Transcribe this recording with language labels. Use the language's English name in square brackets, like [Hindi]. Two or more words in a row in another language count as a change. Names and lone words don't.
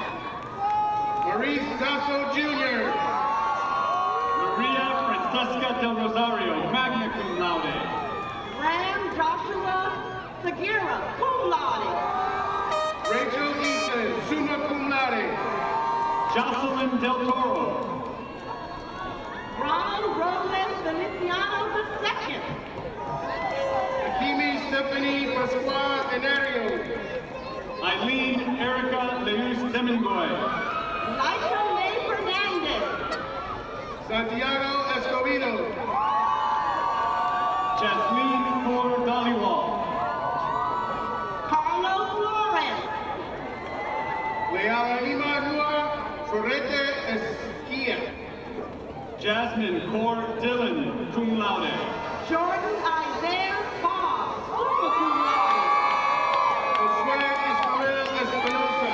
[English] Maurice Sasso Jr. Maria Francesca del Rosario, [Latin] magna cum laude. [English] Ram Joshua Segura, [Latin] cum laude. [English] Rachel Easton, [Latin] summa cum laude. [English] Jocelyn Del Toro. Ron Robles Feliciano II. Akimi Stephanie Pasqua Enario. Eileen Erica Leus Demengoy. Laisha May Fernandez. Santiago Escobedo. Jasmine Moore Dhaliwal. Carlos Flores. Leala Imanua Ferrete Esquia. Jasmine Core Dillon, [Latin] cum laude. [English] Jordan Isaiah Foss, [Latin] summa cum laude. [English] Josué Ismael Espinosa.